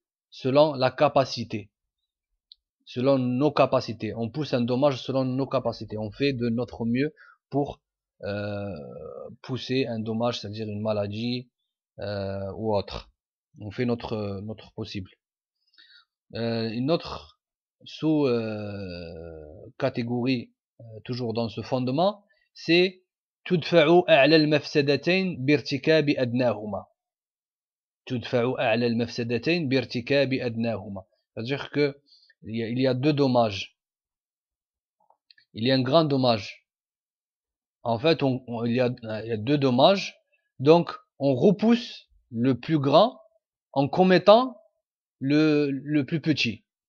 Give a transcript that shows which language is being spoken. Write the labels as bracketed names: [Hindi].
[French] Selon la capacité, selon nos capacités, on pousse un dommage selon nos capacités, on fait de notre mieux pour pousser un dommage, c'est-à-dire une maladie ou autre, on fait notre possible. Une autre sous-catégorie, toujours dans ce fondement, c'est « [Arabic] Tudfa'u a'la al-mafsadatayn birtikabi adnahuma ». تدفعوا أعلى المفسدتين بارتكاب أدناهما. [French] C'est-à-dire que il y a deux dommages. Il y a un grand dommage. En fait, il y a deux dommages. Donc, on repousse le plus grand en commettant le plus petit.